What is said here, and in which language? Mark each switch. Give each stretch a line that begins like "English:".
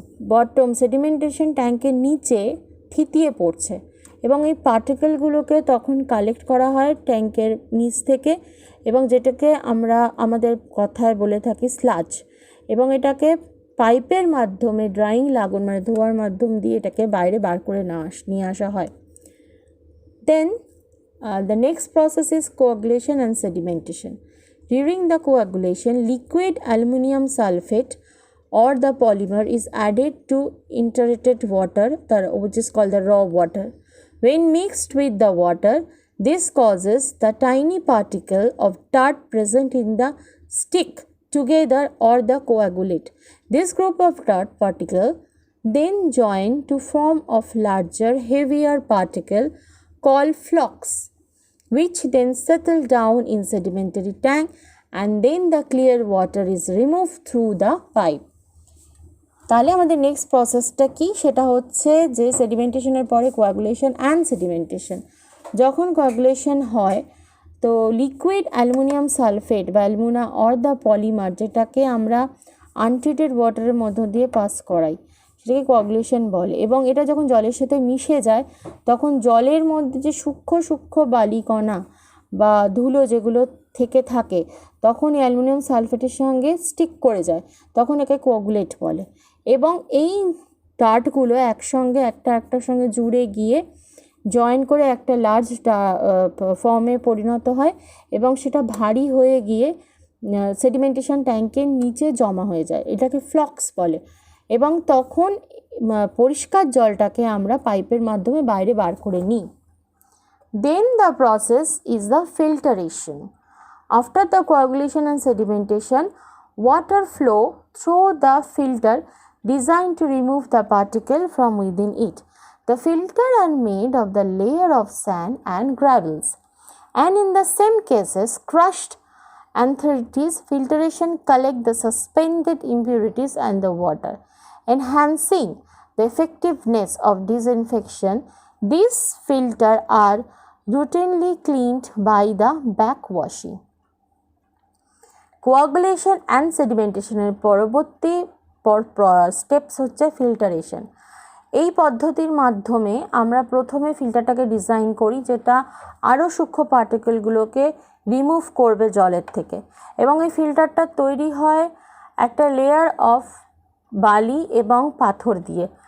Bangla: Bottom sedimentation ট্যাঙ্কের নিচে থিতিয়ে পড়ছে, এবং এই পার্টিকেলগুলোকে তখন কালেক্ট করা হয় ট্যাঙ্কের নিচ থেকে, এবং যেটাকে আমরা আমাদের কথায় বলে থাকি স্লাজ, এবং এটাকে পাইপের মাধ্যমে ড্রাইং লাগুন মানে ধোয়ার মাধ্যম দিয়ে এটাকে বাইরে বার করে নিয়ে আসা হয়।
English: Then the next process is coagulation and sedimentation. During the coagulation, liquid aluminum sulfate or the polymer is added to interrelated water, which is called the raw water. When mixed with the water, this causes the tiny particle of dirt present in the stick together or the coagulate. This group of dirt particle then join to form of larger, heavier particle called flocks, which then settle down in sedimentary tank, and then the clear water is removed through the pipe.
Bangla: তাহলে আমাদের next প্রসেসটা কি? সেটা হচ্ছে যে সেডিমেন্টেশনের পরে coagulation and sedimentation. যখন coagulation হয় তো লিকুইড অ্যালুমিনিয়াম সালফেট বা অ্যালুমিনা
English: or the polymer,
Bangla: যেটাকে আমরা আনট্রিটেড ওয়াটারের মধ্য দিয়ে পাস করাই, সেটাকে কোয়াগুলেশন বলে, এবং এটা যখন জলের সাথে মিশে যায় তখন জলের মধ্যে যে সূক্ষ্ম সূক্ষ্ম বালিকণা বা ধুলো যেগুলো থেকে থাকে তখন এই অ্যালুমিনিয়াম সালফেটের সঙ্গে স্টিক করে যায়, তখন একে কোয়াগুলেট বলে, এবং এই ডার্টগুলো একসঙ্গে একটার সঙ্গে জুড়ে গিয়ে জয়েন করে একটা লার্জ ফর্মে পরিণত হয়, এবং সেটা ভারী হয়ে গিয়ে সেডিমেন্টেশন ট্যাঙ্কের নিচে জমা হয়ে যায়। এটাকে ফ্লক্স বলে, এবং তখন পরিষ্কার জলটাকে আমরা পাইপের মাধ্যমে বাইরে বার করে নিই।
English: Then the process is the filtration. After the coagulation and sedimentation, water flow through the filter designed to remove the particle from within it. The filter are made of the layer of sand and gravels, and in the same cases crushed anthracis filtration collect the suspended impurities and the water, enhancing the effectiveness of disinfection. These filters are routinely cleaned by the backwashing.
Bangla: Coagulation and সেডিমেন্টেশনের পরবর্তী steps হচ্ছে filtration. এই পদ্ধতির মাধ্যমে আমরা প্রথমে ফিল্টারটাকে design করি যেটা আরও সূক্ষ্ম পার্টিকেলগুলোকে রিমুভ করবে জলের থেকে, এবং এই ফিল্টারটা তৈরি হয় একটা লেয়ার অফ বালি এবং পাথর দিয়ে।